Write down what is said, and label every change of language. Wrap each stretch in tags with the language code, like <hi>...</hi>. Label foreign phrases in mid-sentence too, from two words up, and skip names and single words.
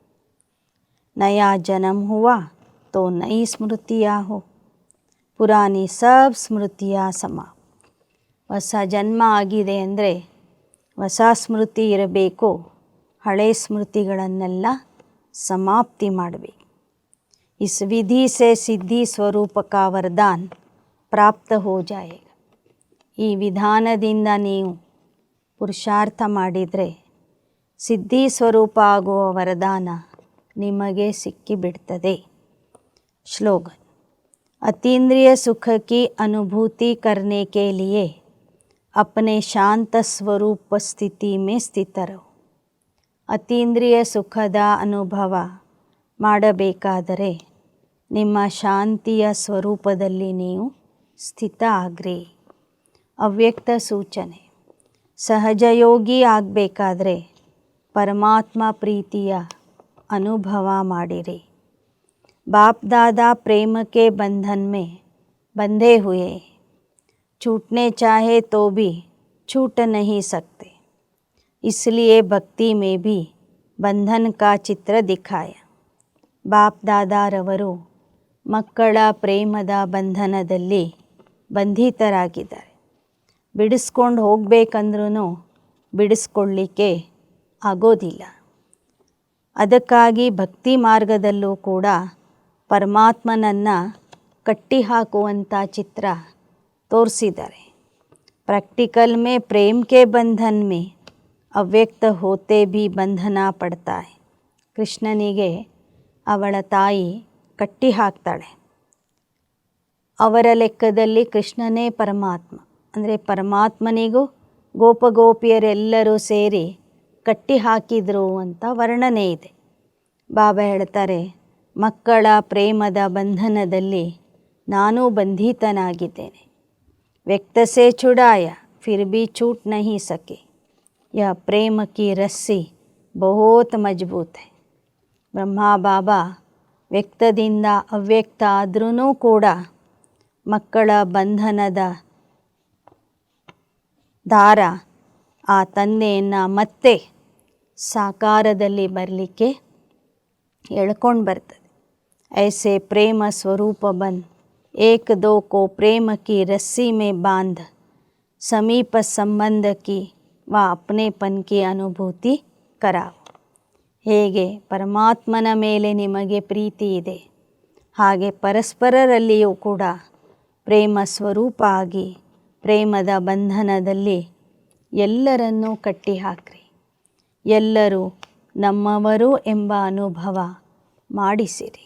<hi>नया जन्म हुआ तो नई स्मृतियाँ हो, पुरानी सब स्मृतियाँ सम.</hi> <kn>ಹೊಸ ಜನ್ಮ ಆಗಿದೆ ಅಂದರೆ ಹೊಸ ಸ್ಮೃತಿ ಇರಬೇಕು, ಹಳೆ ಸ್ಮೃತಿಗಳನ್ನೆಲ್ಲ ಸಮಾಪ್ತಿ ಮಾಡಬೇಕು.</kn> <hi>इस विधि से सिद्धि स्वरूप का वरदान प्राप्त हो जाएगा.</hi> <kn>ಈ ವಿಧಾನದಿಂದ ನೀವು ಪುರುಷಾರ್ಥ ಮಾಡಿದರೆ ಸಿದ್ಧಿ ಸ್ವರೂಪ ಆಗುವ ವರದಾನ ನಿಮಗೆ ಸಿಕ್ಕಿಬಿಡ್ತದೆ.</kn> <hi>श्लोगन. अतीन्द्रिय सुख की अनुभूति करने के लिए अपने शांत स्वरूप स्थिति में स्थित रहो.</hi> <kn>ಅತೀಂದ್ರಿಯ ಸುಖದ ಅನುಭವ ಮಾಡಬೇಕಾದರೆ ನಿಮ್ಮ ಶಾಂತಿಯ ಸ್ವರೂಪದಲ್ಲಿ ನೀವು ಸ್ಥಿತ ಆಗ್ರಿ. ಅವ್ಯಕ್ತ ಸೂಚನೆ. ಸಹಜಯೋಗಿ ಆಗಬೇಕಾದ್ರೆ ಪರಮಾತ್ಮ ಪ್ರೀತಿಯ ಅನುಭವ ಮಾಡಿರಿ.</kn> <hi>बाप दादा प्रेम के बंधन में बंधे हुए, छूटने चाहे तो भी छूट नहीं सकते, इसलिए भक्ति में भी बंधन का चित्र दिखाया.</hi> <kn>बाप दादाರವರು ಮಕ್ಕಳ ಪ್ರೇಮದ ಬಂಧನದಲ್ಲಿ ಬಂಧಿತರಾಗಿದ್ದಾರೆ. ಬಿಡಿಸ್ಕೊಂಡು ಹೋಗಬೇಕಂದ್ರೂ ಬಿಡಿಸ್ಕೊಳ್ಳಿಕ್ಕೆ ಆಗೋದಿಲ್ಲ. ಅದಕ್ಕಾಗಿ ಭಕ್ತಿ ಮಾರ್ಗದಲ್ಲೂ ಕೂಡ ಪರಮಾತ್ಮನನ್ನು ಕಟ್ಟಿಹಾಕುವಂಥ ಚಿತ್ರ ತೋರಿಸಿದ್ದಾರೆ.</kn> <hi>प्रैक्टिकल में प्रेम के बंधन में अव्यक्त होते भी बंधन पड़ता है.</hi> <kn>ಕೃಷ್ಣನಿಗೆ ಅವಳ ತಾಯಿ ಕಟ್ಟಿ ಹಾಕ್ತಾಳೆ. ಅವರ ಲೆಕ್ಕದಲ್ಲಿ ಕೃಷ್ಣನೇ ಪರಮಾತ್ಮ. ಅಂದರೆ ಪರಮಾತ್ಮನಿಗೂ ಗೋಪಗೋಪಿಯರೆಲ್ಲರೂ ಸೇರಿ ಕಟ್ಟಿ ಹಾಕಿದರು ಅಂತ ವರ್ಣನೆ ಇದೆ. ಬಾಬಾ ಹೇಳ್ತಾರೆ, ಮಕ್ಕಳ ಪ್ರೇಮದ ಬಂಧನದಲ್ಲಿ ನಾನೂ ಬಂಧಿತನಾಗಿದ್ದೇನೆ.</kn> <hi>व्यक्त से छुड़ाया फिर भी छूट नहीं सके, यह प्रेम की रस्सी बहुत मजबूत है.</hi> <kn>ಬ್ರಹ್ಮ ಬಾಬಾ ವ್ಯಕ್ತದಿಂದ ಅವ್ಯಕ್ತ ಆದ್ರೂ ಕೂಡ ಮಕ್ಕಳ ಬಂಧನದ ದಾರ ಆ ತಂದೆಯನ್ನು ಮತ್ತೆ ಸಾಕಾರದಲ್ಲಿ ಬರಲಿಕ್ಕೆ ಎಳ್ಕೊಂಡು ಬರ್ತದೆ.</kn> <hi>ऐसे प्रेम स्वरूप बन एक दो को प्रेम की रस्सी में बांध समीप संबंध की व अपनेपन की अनुभूति कराओ.</hi> <kn>ಹೇಗೆ ಪರಮಾತ್ಮನ ಮೇಲೆ ನಿಮಗೆ ಪ್ರೀತಿ ಇದೆ, ಹಾಗೆ ಪರಸ್ಪರರಲ್ಲಿಯೂ ಕೂಡ ಪ್ರೇಮ ಸ್ವರೂಪ ಆಗಿ ಪ್ರೇಮದ ಬಂಧನದಲ್ಲಿ ಎಲ್ಲರನ್ನೂ ಕಟ್ಟಿ ಹಾಕ್ರಿ. ಎಲ್ಲರೂ ನಮ್ಮವರು ಎಂಬ ಅನುಭವ ಮಾಡಿಸಿರಿ.</kn>